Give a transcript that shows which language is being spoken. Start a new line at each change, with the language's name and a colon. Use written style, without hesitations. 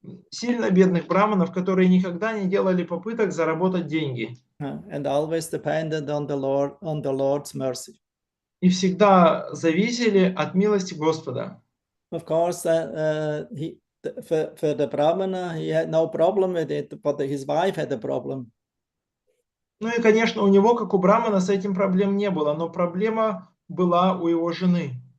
Russian: сильно бедных браманов, которые никогда не делали попыток заработать деньги.
English: And always depended on the Lord's mercy.
Russian: И всегда зависели от милости Господа.
English: Of course, for the brahmana, he had no problem with it, but his wife had a problem.
Russian: Ну и, конечно, у него, как у брамана, с этим проблем не было, но проблема была у его жены.